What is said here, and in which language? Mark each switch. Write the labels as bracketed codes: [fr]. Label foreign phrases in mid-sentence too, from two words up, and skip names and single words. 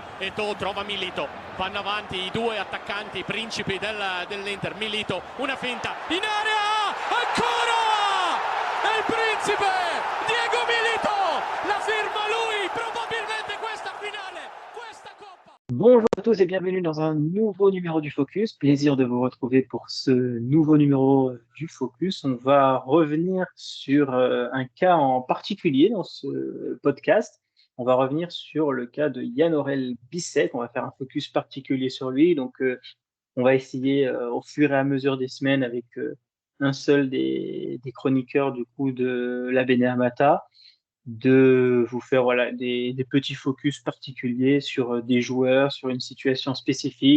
[it] Eto'o trova Milito, vanno avanti i due attaccanti principi dell'Inter. Milito, una finta in area, ancora è il principe Diego Milito, la firma lui, probabilmente questa finale, questa coppa. [fr] Bonjour à tous et bienvenue dans un nouveau numéro du Focus. Plaisir de vous retrouver pour ce nouveau numéro du Focus. On va revenir sur un cas en particulier dans ce podcast. On va revenir sur le cas de Yann-Aurel Bisseck. On va faire un focus particulier sur lui. Donc, on va essayer au fur et à mesure des semaines avec un seul des chroniqueurs du coup de la Bene Amata de vous faire des petits focus particuliers sur des joueurs, sur une situation spécifique.